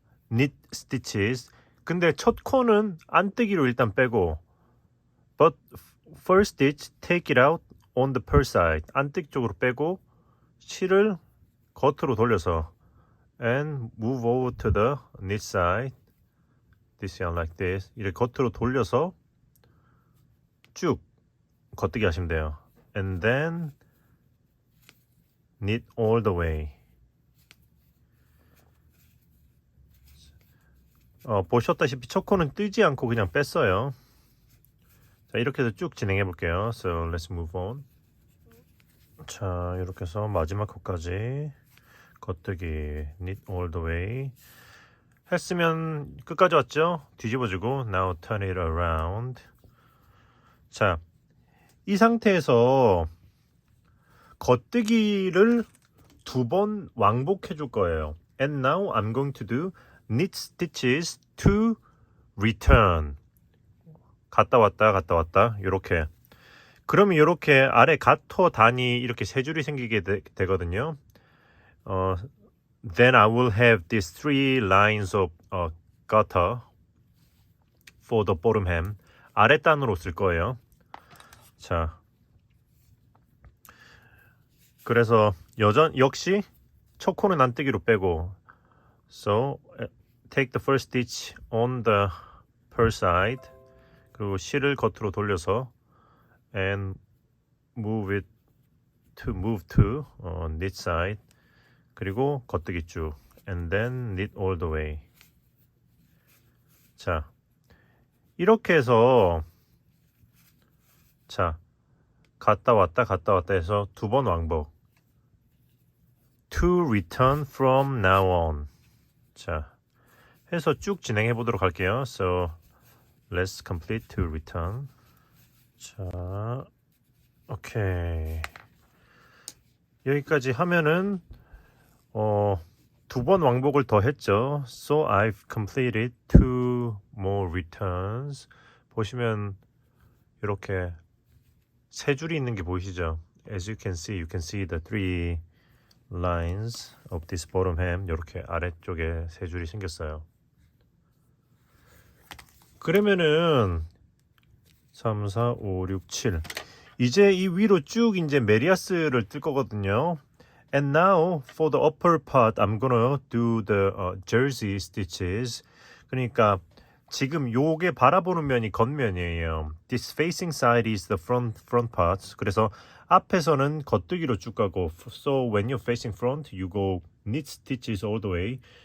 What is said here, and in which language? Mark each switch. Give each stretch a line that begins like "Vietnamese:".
English: knit stitches.
Korean: 근데 첫 코는 안뜨기로 일단 빼고,
English: but first stitch take it out on the purse side.
Korean: 안뜨기 쪽으로 빼고 실을 겉으로 돌려서
English: and move over to the knit side. This yarn like this.
Korean: 이렇게 겉으로 돌려서 쭉 겉뜨기 하시면 돼요.
English: And then knit all the way.
Korean: 보셨다시피 첫 코는 뜨지 않고 그냥 뺐어요. 자, 이렇게 해서 쭉 진행해 볼게요.
English: So let's move on.
Korean: 자, 이렇게 해서 마지막 코까지 겉뜨기
English: knit all the way
Korean: 했으면 끝까지 왔죠? 뒤집어주고
English: now turn it around.
Korean: 자, 이 상태에서 겉뜨기를 2번 왕복해 줄 거예요.
English: And now I'm going to do knit stitches to return.
Korean: 갔다 왔다 요렇게. 그러면 요렇게 아래 가토 단이 이렇게 세 줄이 생기게 되거든요.
English: Then I will have these 3 lines of gutter for the bottom hem.
Korean: 아랫단으로 쓸 거예요. 자, 그래서 역시 첫 코는 안뜨기로 빼고,
English: so take the first stitch on the purse side.
Korean: 그리고 실을 겉으로 돌려서
English: and move to knit side.
Korean: 그리고 겉뜨기 쭉
English: and then knit all the way.
Korean: 자, 이렇게 해서 자, 갔다 왔다 해서 2번 왕복.
English: To return from now on.
Korean: 자, 해서 쭉 진행해 보도록 할게요.
English: So let's complete to return.
Korean: 자, 오케이. 여기까지 하면은 두 번 왕복을 더 했죠.
English: So I've completed 2 more returns.
Korean: 보시면 이렇게 세 줄이 있는 게 보이시죠?
English: As you can see the 3 lines of this bottom hem.
Korean: 이렇게 아래쪽에 세 줄이 생겼어요. 그러면은 3, 4, 5, 6, 7 이제 이 위로 쭉 이제 메리아스를 뜰 거거든요.
English: And now for the upper part I'm gonna do the jersey stitches.
Korean: 그러니까 지금 요게 바라보는 면이 겉면이에요.
English: This facing side is the front part.
Korean: 그래서 앞에서는 겉뜨기로 쭉 가고
English: So when you're facing front you go knit stitches all the way.